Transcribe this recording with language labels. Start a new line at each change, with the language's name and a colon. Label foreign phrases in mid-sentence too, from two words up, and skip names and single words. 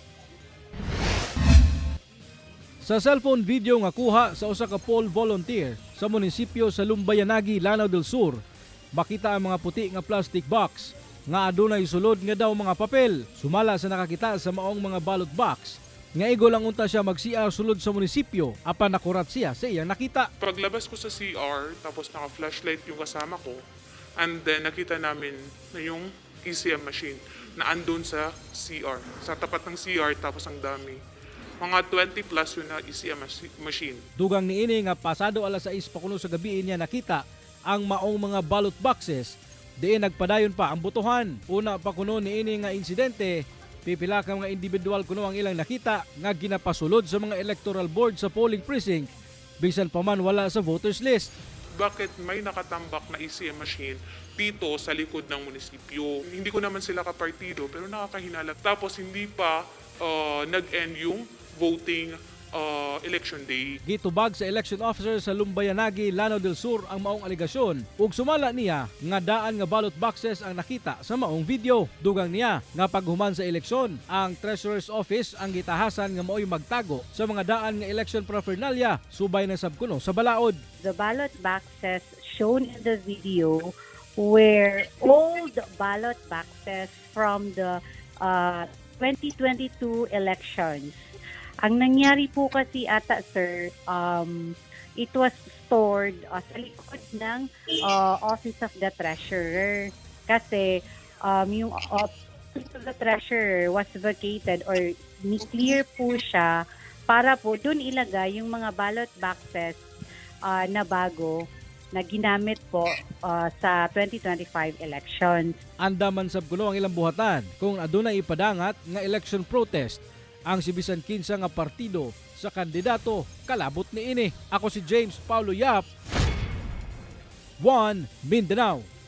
Cebuano: Sa cellphone video nga kuha sa usa ka
English: poll volunteer
Cebuano: sa munisipyo sa Lumbayanague, Lanao del Sur, makita ang mga puti nga
English: plastic box
Cebuano: nga adunay sulod nga daw mga papel. Sumala sa nakakita sa maong mga
English: ballot box
Cebuano: nga igo lang unta siya mag-CR sulod sa munisipyo apan nakurat siya sa iyang nakita.
Filipino: Paglabas ko sa CR, tapos naka-flashlight yung kasama ko,
English: and then
Filipino: nakita namin na yung ECM machine na andun sa CR. Sa tapat ng CR, tapos ang dami. Mga 20 plus yun na ECM machine.
Cebuano: Dugang niini nga pasado alas 6 pa kuno sa gabi niya nakita ang maong mga
English: ballot boxes.
Cebuano: Diin nagpadayon pa ang botohan. Una pa kuno niini nga insidente, pipila ka mga individual kuno ang ilang nakita nga ginapasulod sa mga
English: electoral board
Cebuano: sa
English: polling precinct
Cebuano: bisan pa man wala sa
English: voters list.
Filipino: Bakit may nakatambak na ECM machine dito sa likod ng munisipyo? Hindi ko naman sila kapartido pero nakakahinala. Tapos hindi pa nag-end yung
English: voting election day.
Cebuano: Gitubag sa
English: election officer
Cebuano: sa Lumbayanague, Lanao del Sur ang maong aligasyon ug sumala niya nga daan nga
English: ballot boxes
Cebuano: ang nakita sa maong video. Dugang niya nga paghuman sa eleksyon, ang Treasurer's Office ang gitahasan nga mao'y magtago sa mga daan nga
English: election paraphernalia
Cebuano: subay ng sabkuno sa balaod.
English: The ballot boxes shown in the video were old ballot boxes from the 2022 elections.
Filipino: Ang nangyari po kasi ata, sir,
English: it was stored
Filipino: sa likod ng
English: Office of the Treasurer.
Filipino: Kasi yung Office of the Treasurer
English: was vacated or
Filipino: ni-clear po siya para po dun ilagay yung mga
English: ballot boxes
Filipino: na bago na ginamit po sa 2025 elections.
Cebuano: Andaman sab kuno ang ilang buhatan kung adunay ipadangat nga
English: election protest
Cebuano: ang si bisan kinsa nga partido sa kandidato kalabot niini. Ako si James Paulo Yap, 1 Mindanao.